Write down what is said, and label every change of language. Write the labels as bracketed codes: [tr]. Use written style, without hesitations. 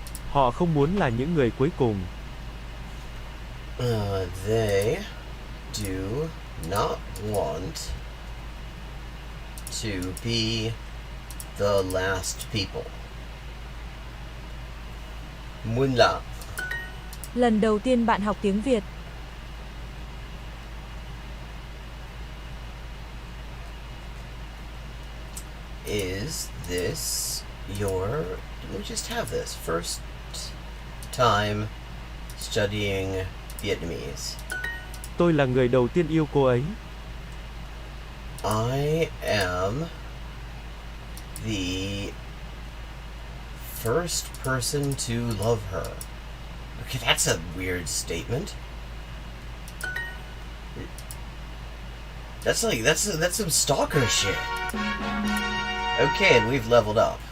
[vi] Họ không muốn là những người cuối cùng. [en] They do not want to be the last people. [vi] Muốn là. Lần đầu tiên bạn học tiếng Việt. [en] is this your... Didn't we just have this? First time studying Vietnamese. [vi] Tôi là người đầu tiên yêu cô ấy. [en] I am the first person to love her. Okay, that's a weird statement. That's some stalker shit. Okay, and we've leveled up.